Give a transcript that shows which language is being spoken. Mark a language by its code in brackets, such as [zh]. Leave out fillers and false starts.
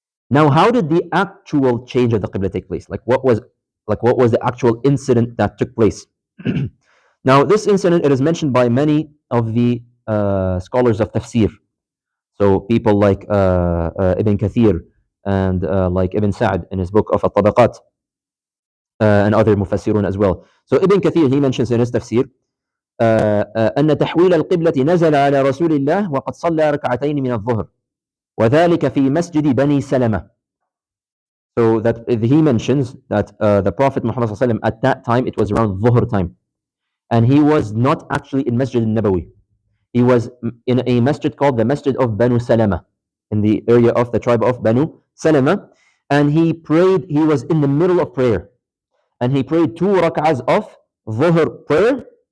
[en] Now, how did the actual change of the Qibla take place? What was the actual incident that took place? Now, this incident, it is mentioned by many of the scholars of tafsir. So people like Ibn Kathir and like Ibn Sa'd in his book of Al-Tabaqat and other mufassirun as well. So Ibn Kathir, he mentions in his tafsir [ar] أن تحويل القبلة نزل على رسول الله وقد صلى ركعتين من الظهر وذلك في مسجد بني سلمة. [en] So that he mentions that the Prophet Muhammad ﷺ, at that time, it was around Dhuhr time. And he was not actually in Masjid al-Nabawi. He was in a masjid called the Masjid of Banu Salama, in the area of the tribe of Banu Salama. And he prayed, he was in the middle of prayer. And he prayed 2 rak'ahs of Dhuhr prayer.